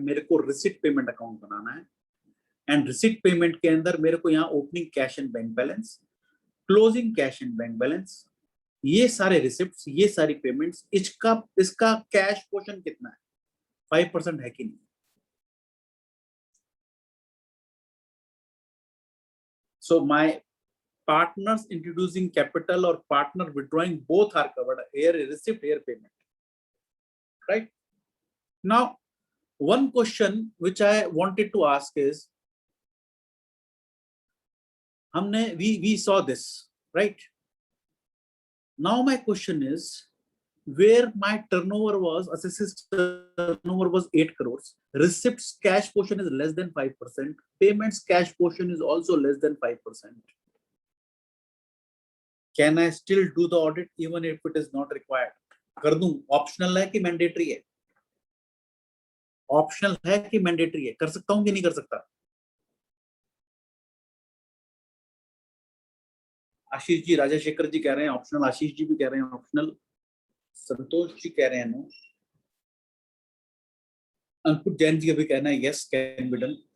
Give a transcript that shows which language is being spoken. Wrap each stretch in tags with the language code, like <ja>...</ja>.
<hi>मेरे को receipt payment account बनाना है, एंड रिसिप्ट पेमेंट के अंदर मेरे को यहाँ opening cash and bank balance, closing cash and bank balance, ये सारे रिसिप्ट्स, ये सारी पेमेंट्स, इसका कैश पोर्शन कितना है, 5% है कि नहीं?</hi> <en>So my partners introducing capital or partner withdrawing both are covered, here receipt, here payment, right? Now one question which I wanted to ask is, we saw this, right? Now my question is, where my turnover was, assessed turnover was 8 crores, receipts cash portion is less than 5%, payments cash portion is also less than 5%. Can I still do the audit even if it is not required?</en> <hi>कर दूं? Optional है कि mandatory है? Optional है कि mandatory है? कर सकता हूं कि नहीं कर सकता? आशीष जी, राजशेखर जी कह रहे हैं ऑप्शनल, आशीष जी भी कह रहे हैं ऑप्शनल, संतोष जी कह रहे हैं नो, अंकुर जैन जी का भी कहना है</hi> <en>Yes can be done.</en>